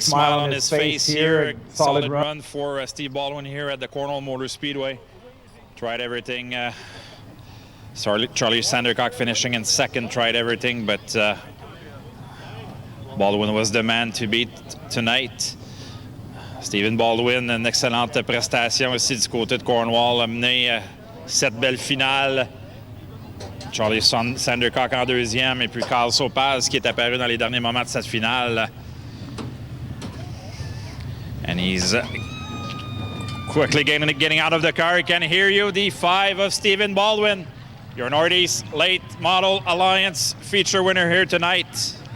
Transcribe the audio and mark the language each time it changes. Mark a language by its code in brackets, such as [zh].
[en] smile on his face here. Solid run for Steve Baldwin here at the Cornwall Motor Speedway. Tried everything. Charlie Sandercock finishing in second, tried everything, but Baldwin was the man to beat tonight. [fr] Steven Baldwin, une excellente prestation aussi du côté de Cornwall, a mené cette belle finale. Charlie Sandercock en deuxième et puis Kyle Sopaz qui est apparu dans les derniers moments de cette finale. [en] And he's quickly getting out of the car. He can hear you. The 5 of Steven Baldwin, your Northeast Late Model Alliance feature winner here tonight.